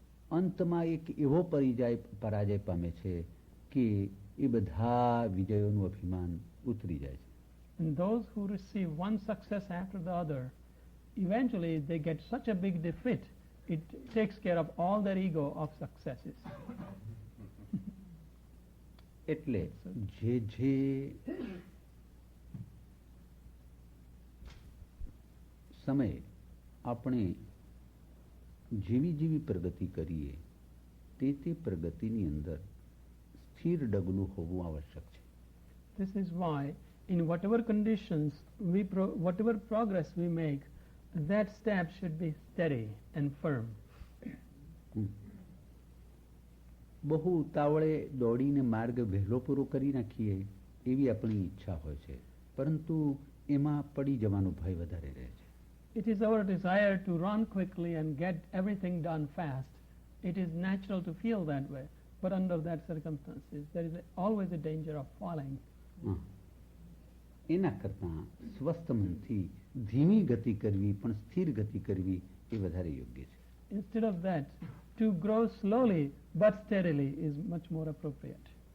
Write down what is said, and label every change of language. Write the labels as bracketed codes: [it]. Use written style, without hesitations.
[gu] અંતમાં એક એવો પરાજય પામે છે કે એ બધા વિજયોનું અભિમાન ઉતરી જાય છે. [en] And those who receive one success after the other, eventually they get such a big defeat, it takes care of all their ego of successes. [gu] એટલે જે જે સમયે આપણે જેવી જેવી પ્રગતિ કરીએ તે પ્રગતિની અંદર સ્થિર ડગલું હોવું આવશ્યક છે. [en] This is why in whatever conditions whatever progress we make, that step should be steady and firm. [gu] બહુ ઉતાવળે દોડીને માર્ગ વહેલો પૂરો કરી નાખીએ એવી આપણી ઈચ્છા હોય છે, પરંતુ એમાં પડી જવાનો ભય વધારે રહે છે. [en] It is our desire to run quickly and get everything done fast. It is natural to feel that way, but under that circumstances there is always a danger of falling. [gu] એના કરતાં સ્વસ્થ મનથી ધીમી ગતિ કરવી પણ સ્થિર ગતિ કરવી એ વધારે યોગ્ય છે. [en] Instead of that, to grow slowly but steadily is much more appropriate.